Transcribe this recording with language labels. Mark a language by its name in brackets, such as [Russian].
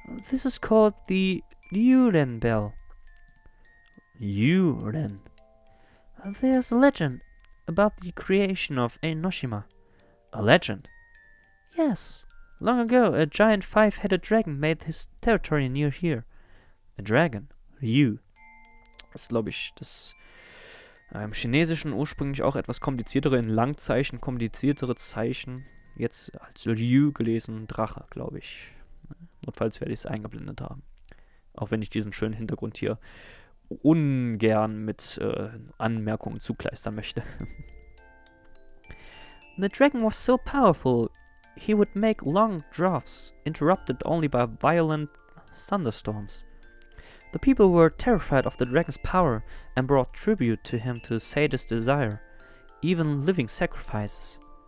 [English] This is called the Iren bell. Iren. There's a legend about the creation of Enoshima. A legend? Yes. Long ago, a giant five-headed dragon made his territory near here. A dragon? Ryu. [German] Das glaube ich, das im Chinesischen ursprünglich auch etwas kompliziertere, in Langzeichen kompliziertere Zeichen. Jetzt als Ryu gelesen, Drache, glaube ich. Notfalls werde ich es eingeblendet haben. Auch wenn ich diesen schönen Hintergrund hier ungern mit Anmerkungen zukleistern möchte. [English] The dragon was so powerful, he would make long drafts, interrupted only by violent thunderstorms. The people were terrified of the dragon's power and brought tribute to him to sate his desire, even living sacrifices.